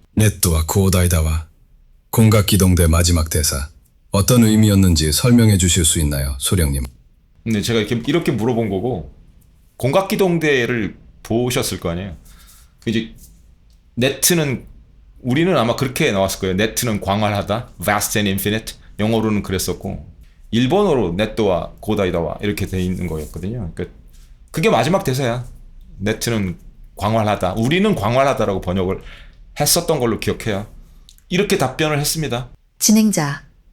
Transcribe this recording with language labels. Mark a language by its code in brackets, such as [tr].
[ja] ネットは広大だわ。混学機動で [ko] 마지막 대사. 어떤 의미였는지 설명해 주실 수 있나요, 소령님? 근데 제가 이렇게 물어본 거고, 공각기동대를 보셨을 거 아니에요. 이제 네트는, 우리는 아마 그렇게 나왔을 거예요. 네트는 광활하다, [en] vast and infinite. [ko] 영어로는 그랬었고, 일본어로 네트와 고다이다와 이렇게 돼 있는 거였거든요. 그러니까 그게 마지막 대사야. 네트는 광활하다. 우리는 광활하다라고 번역을 했었던 걸로 기억해요. 이렇게 답변을 했습니다. 진행자.